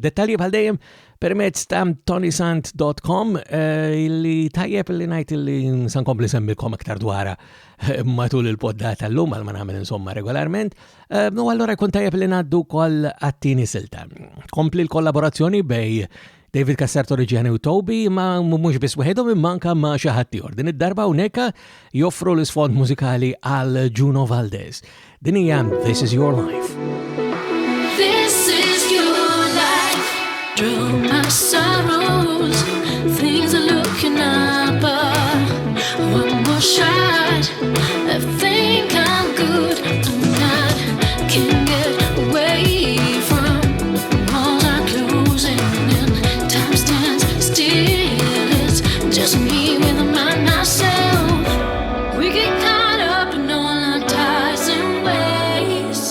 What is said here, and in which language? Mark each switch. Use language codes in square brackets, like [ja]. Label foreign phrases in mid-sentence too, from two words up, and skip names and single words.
[mt] Dettalji bħal dejjem permezz ta' tonysant.com illi tajjeb illi ngħid illi nsankompli semmilkom aktar dwarha matul il-poddata llum għal ma nagħmel insomma regolarment. No allura jkun tajjeb illi ngħaddu wkoll għat-tieni silta. Kompli l-kollaborazzjoni bej David Cassarto-Reggiani u Toby ma mhux biss wieħedhom imma anke ma' xi ħadd ieħor. Din id-darba hawnhekk joffru l-isfond mużikali għal Juno Valdes. Din hija This Is Your Life. [en] This is your life, through my sorrows, things are looking up, one more shot, I think I'm good, I'm not, can't get away from walls are closing and time stands still, it's just me with myself, we get caught up in all our ties and ways.